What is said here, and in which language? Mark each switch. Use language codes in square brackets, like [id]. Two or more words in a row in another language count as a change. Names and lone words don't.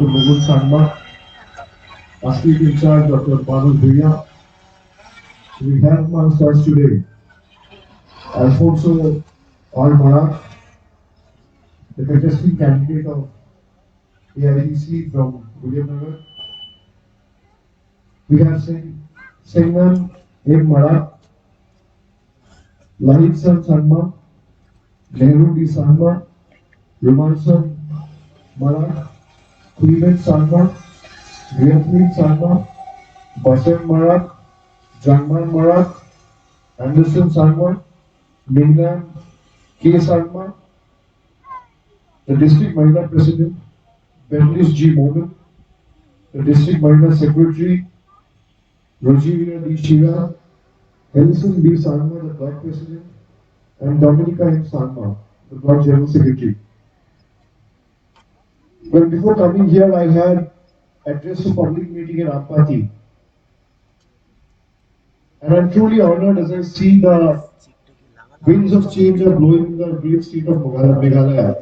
[en] Mugul Sangma, our state in charge, Dr. Banu Bhuya. We have amongst us today Alfonso Almarak, the contesting candidate of AITC from Williamnagar. We have Singman M. Marak, Lahit San Sangma, Nehru D. Sangma, Rumansan Marak, Clement Sangma, Vietnamese Sangma, Basen Marak, Jangman Marak, Anderson Sangma, Minglan K. Sangma, the District Mahila President, Benlis G. Mogan, the District Mahila Secretary, Rojivia D. Shiva, Helison B. Sangma, the Block President, and Dominica M. Sangma, the Block General Secretary. Well, before coming here, I had addressed a public meeting in Ampati, and I'm truly honored as I see the winds of change are blowing in the great state of Meghalaya.